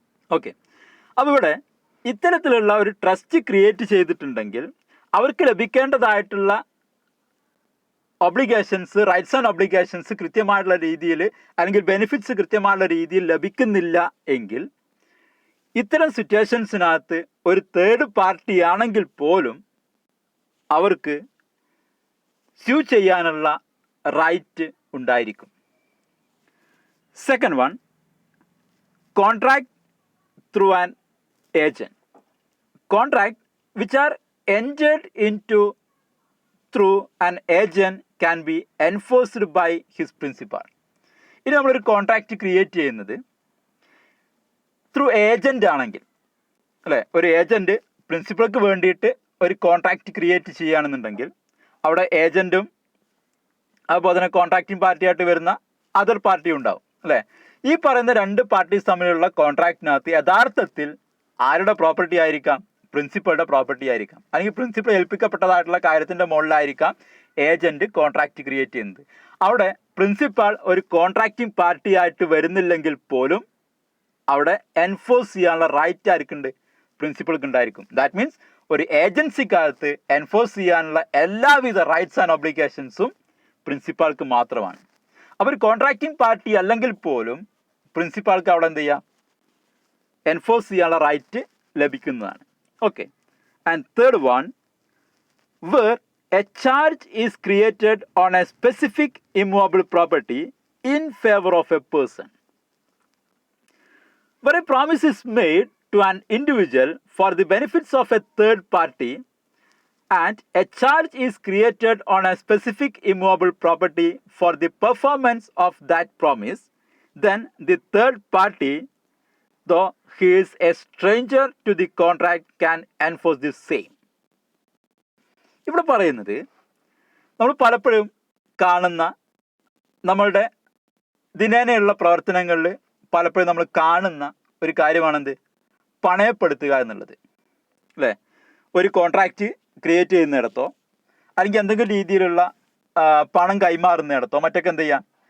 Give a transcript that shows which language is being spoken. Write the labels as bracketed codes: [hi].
[ml] Okay, അപ്പോൾ ഇവിടെ ഇത്തരത്തിലുള്ള ഒരു ട്രസ്റ്റ് ക്രിയേറ്റ് ചെയ്തിട്ടുണ്ടെങ്കിൽ അവർക്ക് ലഭിക്കേണ്ടതായിട്ടുള്ള ഒബ്ലിഗേഷൻസ്, റൈറ്റ്സ് ആൻഡ് ഒബ്ലിഗേഷൻസ് കൃത്യമായിട്ടുള്ള രീതിയിൽ അല്ലെങ്കിൽ ബെനിഫിറ്റ്സ് കൃത്യമായിട്ടുള്ള രീതിയിൽ ലഭിക്കുന്നില്ല എങ്കിൽ ഇത്തരം സിറ്റുവേഷൻസിനകത്ത് ഒരു തേർഡ് പാർട്ടി ആണെങ്കിൽ പോലും അവർക്ക് സ്യൂ ചെയ്യാനുള്ള റൈറ്റ് ഉണ്ടായിരിക്കും. [en] Second one, contract through an agent. Contract which are entered into through an agent can be enforced by his principal. [ml] ഇനി നമ്മളൊരു കോൺട്രാക്റ്റ് ക്രിയേറ്റ് ചെയ്യുന്നത് ത്രൂ ഏജൻ്റ് ആണെങ്കിൽ അല്ലേ, ഒരു ഏജൻറ്റ് പ്രിൻസിപ്പൾക്ക് വേണ്ടിയിട്ട് ഒരു കോൺട്രാക്റ്റ് ക്രിയേറ്റ് ചെയ്യുകയാണെന്നുണ്ടെങ്കിൽ അവിടെ ഏജൻറ്റും അതുപോലെ തന്നെ കോൺട്രാക്റ്റിംഗ് പാർട്ടിയായിട്ട് വരുന്ന അതർ പാർട്ടിയും ഉണ്ടാവും അല്ലേ. ഈ പറയുന്ന രണ്ട് പാർട്ടീസ് തമ്മിലുള്ള കോൺട്രാക്റ്റിനകത്ത് യഥാർത്ഥത്തിൽ ആരുടെ പ്രോപ്പർട്ടി ആയിരിക്കാം? പ്രിൻസിപ്പളുടെ പ്രോപ്പർട്ടി ആയിരിക്കാം. അല്ലെങ്കിൽ പ്രിൻസിപ്പൾ ഏൽപ്പിക്കപ്പെട്ടതായിട്ടുള്ള കാര്യത്തിൻ്റെ മുകളിലായിരിക്കാം ഏജൻറ്റ് കോൺട്രാക്റ്റ് ക്രിയേറ്റ് ചെയ്യുന്നത്. അവിടെ പ്രിൻസിപ്പൾ ഒരു കോൺട്രാക്റ്റിംഗ് പാർട്ടി ആയിട്ട് വരുന്നില്ലെങ്കിൽ പോലും അവിടെ എൻഫോഴ്സ് ചെയ്യാനുള്ള റൈറ്റ് ആർക്കുണ്ട്? പ്രിൻസിപ്പൾക്ക് ഉണ്ടായിരിക്കും. [en] that means [ml] ഒരു ഏജൻസിക്കകത്ത് എൻഫോഴ്സ് ചെയ്യാനുള്ള എല്ലാവിധ റൈറ്റ്സ് ആൻഡ് ഒബ്ലിഗേഷൻസും പ്രിൻസിപ്പാൾക്ക് മാത്രമാണ്. അപ്പോൾ ഒരു കോൺട്രാക്റ്റിംഗ് പാർട്ടി അല്ലെങ്കിൽ പോലും പ്രിൻസിപ്പാൾക്ക് അവിടെ എന്ത് ചെയ്യാം? എൻഫോഴ്സ് ചെയ്യാനുള്ള റൈറ്റ് ലഭിക്കുന്നതാണ്. [en] Okay, and third one, where a charge is created on a specific immovable property in favor of a person. Where a promise is made to an individual for the benefits of a third party and a charge is created on a specific immovable property for the performance of that promise, then the third party, though he is a stranger to the contract, can enforce the same. [ml] ഇവിടെ പറയുന്നത് നമ്മൾ പലപ്പോഴും കാണുന്ന നമ്മളുടെ ദിനേനയുള്ള പ്രവർത്തനങ്ങളിൽ പലപ്പോഴും നമ്മൾ കാണുന്ന ഒരു കാര്യമാണെന്ത്? പണയപ്പെടുത്തുക എന്നുള്ളത് അല്ലേ. ഒരു കോൺട്രാക്റ്റ് ക്രിയേറ്റ് ചെയ്യുന്നിടത്തോ അല്ലെങ്കിൽ എന്തെങ്കിലും രീതിയിലുള്ള പണം കൈമാറുന്നിടത്തോ മറ്റൊക്കെ എന്ത് ചെയ്യാം?